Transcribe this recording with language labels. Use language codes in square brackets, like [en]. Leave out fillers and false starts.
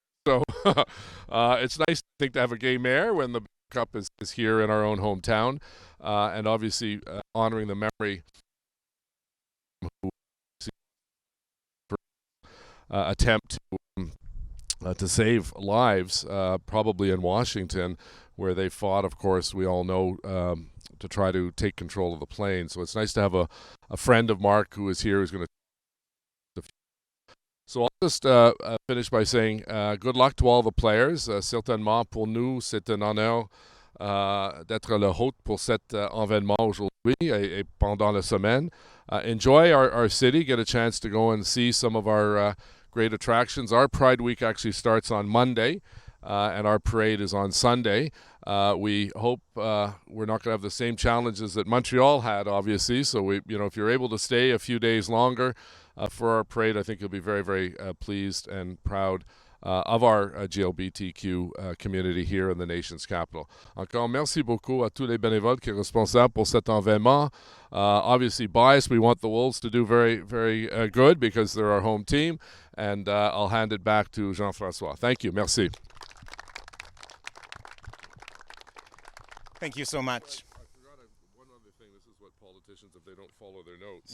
[en] So it's nice, I think, to have a gay mayor when the Cup is here in our own hometown, and obviously honoring the memory who attempt to save lives, probably in Washington, where they fought, of course, we all know, to try to take control of the plane. So it's nice to have a friend of Mark who is here, who's going to. So I'll just finish by saying good luck to all the players. [fr] Certainement pour nous, c'est un honneur d'être le hôte pour cet événement aujourd'hui et pendant la semaine. [en] Enjoy our city. Get a chance to go and see some of our great attractions. Our Pride Week actually starts on Monday. And our parade is on Sunday. We hope we're not going to have the same challenges that Montreal had, obviously. So if you're able to stay a few days longer for our parade, I think you'll be very, very pleased and proud of our GLBTQ community here in the nation's capital. [fr] Encore merci beaucoup à tous les bénévoles qui sont responsables pour cet événement. [en] Obviously biased, we want the Wolves to do very, very good because they're our home team. And I'll hand it back to Jean-François. Thank you. Merci. Thank you so much. I forgot one other thing. This is what politicians, if they don't follow their notes.